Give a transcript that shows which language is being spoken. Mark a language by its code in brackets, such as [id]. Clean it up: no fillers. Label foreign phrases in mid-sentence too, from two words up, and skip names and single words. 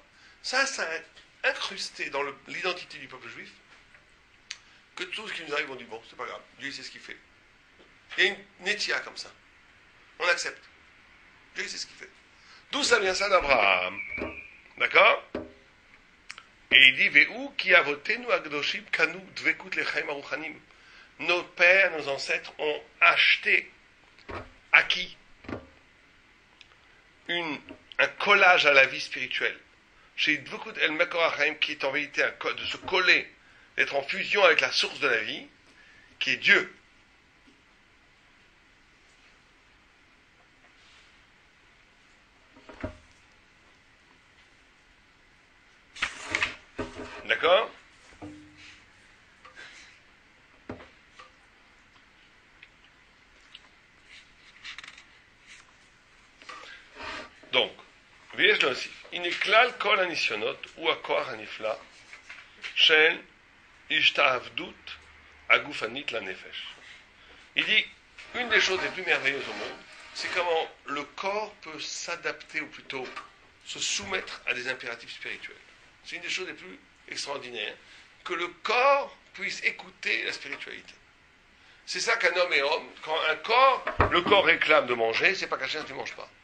[fr] Ça a incrusté dans l'identité du peuple juif que tout ce qui nous arrive, on dit bon, c'est pas grave. Dieu sait ce qu'il fait. Il y a une netia comme ça. On accepte. Dieu sait ce qu'il fait. D'où ça vient ça d'Abraham? D'accord? Et il dit, [he] והוא כי אבותינו הקדושים קנו דבקות לחיים הרוחניים. [fr] Nos pères, nos ancêtres ont acheté, acquis, un collage à la vie spirituelle. Chez [he] דבקות אל מקור החיים, [fr] qui est en vérité de se coller, d'être en fusion avec la source de la vie, qui est Dieu. D'accord? Donc, [he] ויש להוסיף, הנה כלל כל הניסיונות הוא הכוח הנפלא של השתעבדות הגופנית לנפש. [fr] Il dit, une des choses les plus merveilleuses au monde, c'est comment le corps peut s'adapter, ou plutôt se soumettre à des impératifs spirituels. C'est une des choses les plus extraordinaires, que le corps puisse écouter la spiritualité. C'est ça qu'un homme est homme. Quand le corps réclame de manger, c'est pas qu'un tu ne manges pas.